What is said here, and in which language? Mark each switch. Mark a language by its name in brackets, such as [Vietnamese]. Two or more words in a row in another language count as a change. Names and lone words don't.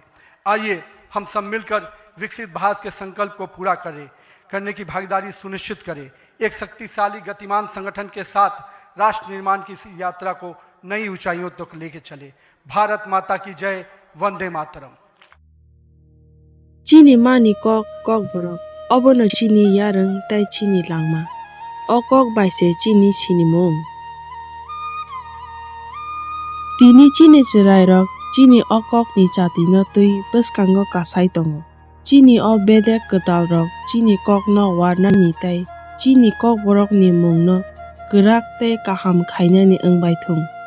[Hindi] आइए हम सब मिलकर विकसित भारत के संकल्प को पूरा करने की भागीदारी सुनिश्चित करें। एक शक्तिशाली गतिमान संगठन के साथ राष्ट्र निर्माण की इस यात्रा को नई ऊंचाइयों तक लेके चले। भारत माता की जय। वंदे मातरम। [Kok Borok] चीनी मानी कॉक बरक अब न चीनी यारंग तय चीनी लांगमा अकॉक बाइसे चीनी चीनी मोंग तीनी चीनी चिराय रक चीनी अकॉक नि चाती न तुई बस कांगो कासाई तंगो चीनी अ बेदे कताल रक चीनी कॉक न वारना नि तय चीनी कॉक बरक नि मोंग न गराक तय काहाम खाइना नि अंगबाय थुंग